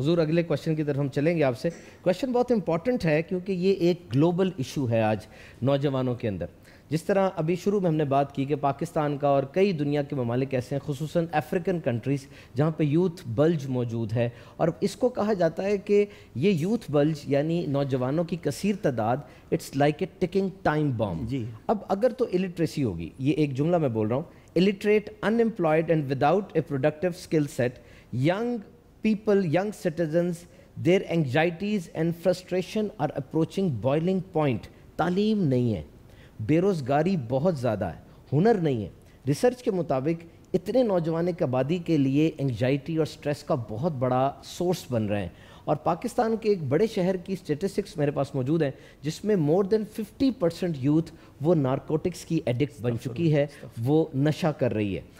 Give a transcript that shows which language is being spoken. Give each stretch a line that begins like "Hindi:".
Urdu: حضور اگلے کویشچن کی طرف ہم چلیں گے آپ سے. کویشچن بہت امپورٹنٹ ہے کیونکہ یہ ایک گلوبل ایشو ہے آج نوجوانوں کے اندر. جس طرح ابھی شروع میں ہم نے بات کی کہ پاکستان کا اور کئی دنیا کے ممالک ایسے ہیں, خصوصاً افریقن کنٹریز, جہاں پہ یوتھ بلج موجود ہے, اور اس کو کہا جاتا ہے کہ یہ یوتھ بلج یعنی نوجوانوں کی کثیر تعداد,
English: It's like a ticking time bomb.
Urdu: اب اگر تو الٹریسی ہوگی, یہ ایک جملہ میں بول رہا ہوں,
English: illiterate, unemployed and without a productive skill set, young people, young citizens, their anxieties and frustration are approaching boiling point.
Urdu: تعلیم نہیں ہے, بے روزگاری بہت زیادہ ہے, ہنر نہیں ہے. ریسرچ کے مطابق اتنے نوجوان ایک آبادی کے لیے انگزائٹی اور سٹریس کا بہت بڑا سورس بن رہے ہیں. اور پاکستان کے ایک بڑے شہر کی اسٹیٹسٹکس میرے پاس موجود ہیں جس میں
English: more than
Urdu: 50% یوتھ وہ نارکوٹکس کی ایڈکٹ بن چکی ہے, وہ نشہ کر رہی ہے.